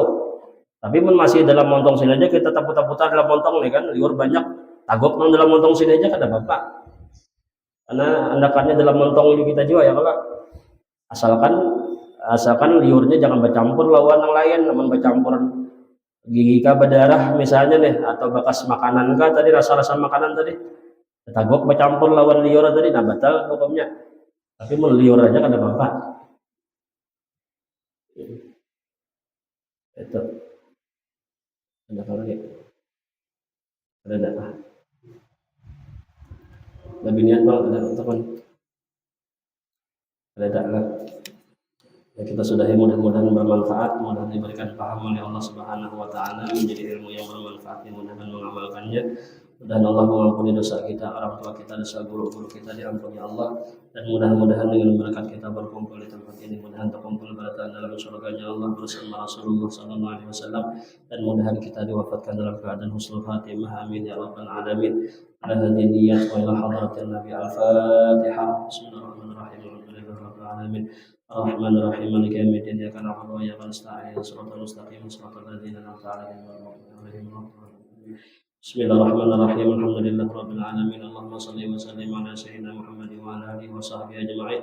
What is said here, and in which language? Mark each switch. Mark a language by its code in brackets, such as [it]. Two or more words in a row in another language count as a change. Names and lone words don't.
[bjn] Tapi masih dalam montong sini aja kita putar-putar dalam montong nih kan liur banyak, tagok nang dalam montong sini aja kada apa, karena andakannya dalam montong ini kita juga ya kalau asalkan liurnya jangan bercampur lawan yang lain. Namun bercampur gigi kah berdarah misalnya nih, atau bekas makanan kah tadi, rasa-rasa makanan tadi tagok bercampur lawan liur tadi, nah batal hukumnya. Tapi mau liur aja kada apa-apa. Itu ada apa lagi? Ada apa? Lebih niat bang, ada teman. Ada lah. Ya, kita sudahi, mudah-mudahan bermanfaat, mudah-mudahan diberikan paham oleh Allah [ar] سبحانه وتعالى, [bjn] menjadi ilmu yang bermanfaat, mudah-mudahan mengamalkannya. Mudah-mudahan Allah mengampuni dosa kita, orang tua kita, dosa guru-guru kita diampuni Allah, dan mudah-mudahan dengan berkat kita berkumpul di tempat ini, mudah-mudahan terkumpul berada dalam surganya Allah bersama Rasulullah [ar] صلى الله عليه وسلم, [bjn] dan mudah-mudahan kita diwafatkan dalam keadaan [ar] حسن الخاتمة. آمين يا رب العالمين. على هذه النية وإلى حضرة النبي الفاتحة. بسم الله الرحمن الرحيم الحمد لله رب العالمين. الرحمن الرحيم مالك يوم الدين إياك نعبد وإياك نستعين صراط المستقيم صراط الذين أنعمت عليهم غير المغضوب عليهم ولا الضالين. بسم الله الرحمن الرحيم الحمد لله رب العالمين اللهم صل وسلم على سيدنا محمد وعلى آله وصحبه أجمعين.